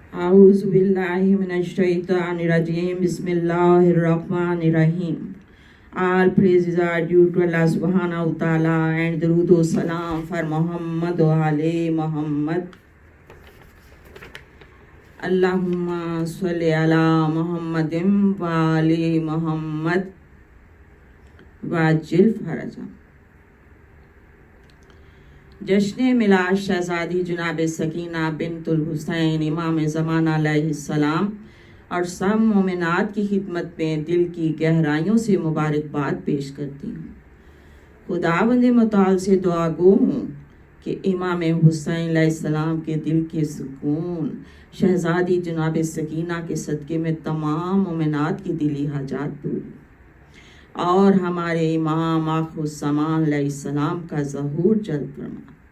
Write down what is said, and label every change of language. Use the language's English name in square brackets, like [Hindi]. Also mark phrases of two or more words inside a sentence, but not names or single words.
[Arabic] اعوذ باللہ من الشیطان الرجیم بسم اللہ الرحمن الرحیم. [English] All praises are due to Allah [Arabic] سبحانه وتعالى [English] and [Urdu] درود و سلام [English] for Muhammad [Arabic] وآل محمد. اللهم صل على محمد وآل محمد وعجل فرجهم. [Urdu] جشن میلاد شہزادی جناب سکینہ بنت الحسین امام زمانہ علیہ السلام اور سب مومنات کی خدمت میں دل کی گہرائیوں سے مبارکباد پیش کرتی ہوں. خداوند متعال سے دعا گو ہوں کہ امام حسین علیہ السلام کے دل کے سکون شہزادی جناب سکینہ کے صدقے میں تمام مومنات کی دلی حاجات پوری اور ہمارے امام آخر الزمان علیہ السلام کا ظہور جلد فرما.